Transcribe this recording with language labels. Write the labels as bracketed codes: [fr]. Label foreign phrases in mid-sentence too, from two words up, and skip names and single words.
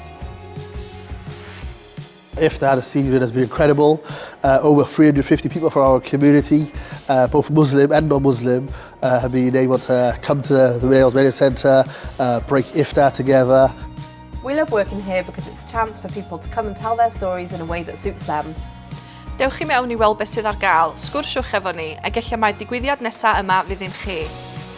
[en] Iftar this evening has been incredible. Over 350 people from our community, both Muslim and non-Muslim, have been able to come to the Wales Millennium Centre, break Iftar together. We love working here because it's a chance for people to come and tell their stories in a way that suits them. [cy] Dewch i mewn i weld beth sydd ar gael, sgwrsiwch efo ni, a gella mae'r digwyddiad nesaf yma fydd un chi.